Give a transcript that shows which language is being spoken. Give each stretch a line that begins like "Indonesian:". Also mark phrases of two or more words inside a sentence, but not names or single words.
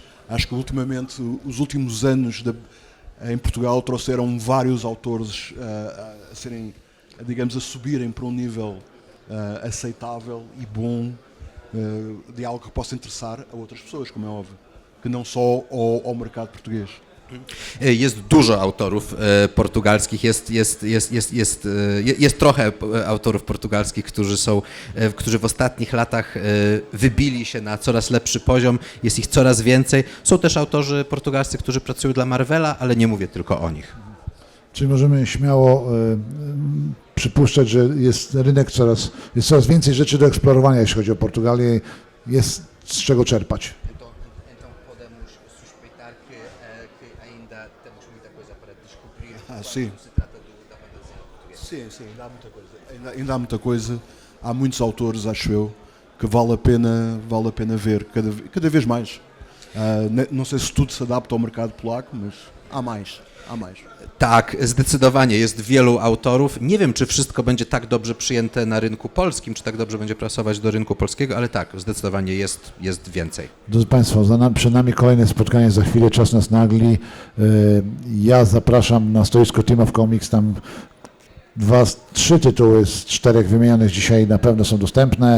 Portuguese: Acho que ultimamente, os últimos anos em Portugal trouxeram vários autores a serem, digamos, a subirem para um nível aceitável e bom, de algo que possa interessar a outras pessoas, como é óbvio, que não só ao mercado português.
Polish: Jest dużo autorów portugalskich, jest trochę autorów portugalskich, którzy w ostatnich latach wybili się na coraz lepszy poziom, jest ich coraz więcej. Są też autorzy portugalscy, którzy pracują dla Marvela, ale nie mówię tylko o nich. Czyli możemy śmiało przypuszczać, że jest coraz więcej rzeczy do eksplorowania, jeśli chodzi o Portugalię, jest z czego czerpać.
Portuguese: Então podemos suspeitar que ainda temos muita coisa para descobrir Sim. quando se trata da banda desenhada portuguesa. Sim, ainda há muita coisa. Ainda há muita coisa. Há muitos autores, acho eu, que vale a pena ver cada vez mais. Não sei se tudo se adapta ao mercado polaco, mas há mais.
Polish: Tak, zdecydowanie jest wielu autorów. Nie wiem, czy wszystko będzie tak dobrze przyjęte na rynku polskim, czy tak dobrze będzie pasować do rynku polskiego, ale tak, zdecydowanie jest więcej. Drodzy Państwo, przed nami kolejne spotkanie, za chwilę czas nas nagli. Ja zapraszam na stoisko Team of Comics, tam 3 tytuły z 4 wymienionych dzisiaj na pewno są dostępne.